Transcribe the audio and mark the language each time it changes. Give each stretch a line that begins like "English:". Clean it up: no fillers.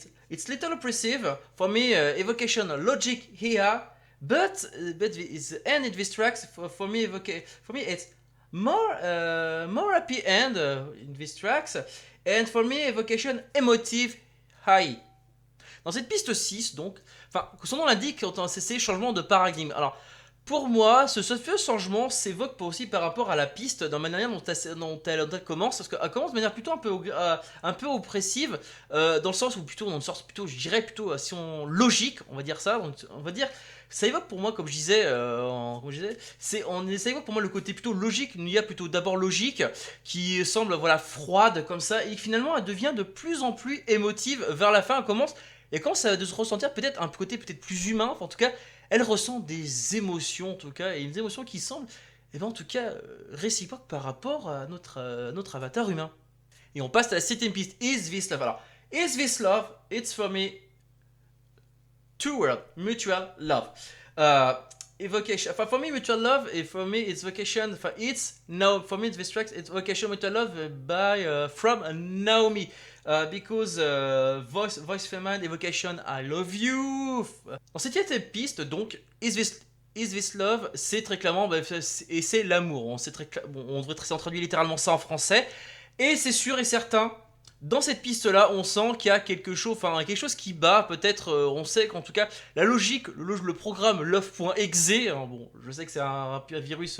English: It's little oppressive for me. Evocation logic here, but it's the end in this track for me. For me, it's more happy end in these tracks, and for me, evocation emotive high.
French: Dans cette piste 6, donc, enfin, son nom l'indique, c'est changement de paradigme. Alors, pour moi, ce changement s'évoque aussi par rapport à la piste, dans la manière dont elle commence, parce qu'elle commence de manière plutôt un peu oppressive, dans le sens où plutôt, je dirais plutôt, si on logique, on va dire ça, donc, on va dire, ça évoque pour moi, comme je disais, ça évoque pour moi le côté plutôt logique, une IA plutôt d'abord logique, qui semble voilà froide comme ça, et finalement elle devient de plus en plus émotive vers la fin, elle commence. Et quand ça de se ressentir peut-être un côté peut-être plus humain, enfin, en tout cas, elle ressent des émotions en tout cas, et des émotions qui semblent, en tout cas, réciproques par rapport à notre avatar humain. Et on passe à la 7ème piste, Is This Love.
English: Alors, Is This Love, it's for me, two words, mutual love. Evocation, for me, mutual love, and for me, it's vocation, for me, it's this track, it's vocation, mutual love by, from Naomi. Because voice feminine evocation I love you.
French: Dans cette 7ème piste, donc, is this love, c'est très clairement, et c'est l'amour. On devrait traduire littéralement ça en français. Et c'est sûr et certain, dans cette piste-là, on sent qu'il y a quelque chose qui bat. Peut-être, on sait qu'en tout cas, la logique, le programme love.exe, hein, bon, je sais que c'est un virus.